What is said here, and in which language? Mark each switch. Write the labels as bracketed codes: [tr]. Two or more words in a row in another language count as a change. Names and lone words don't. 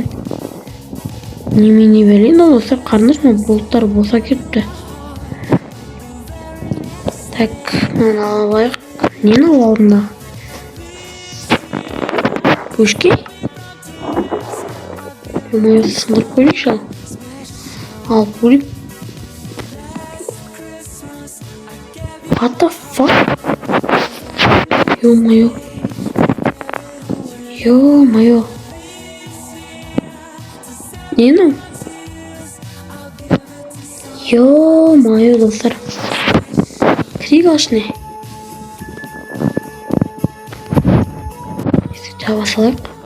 [kk] Немене бәлен достар, қараңдар, болттар босап кетті. Мынаны алайық. Нені ал алдында? Көшке? Ё-моё, сындырып көрейікші ал. Алып көрейік. [en] What the fuck? [kk] Ё-моё. Нені? Ё-моё, достар. Крик ашны. Жаба салайық.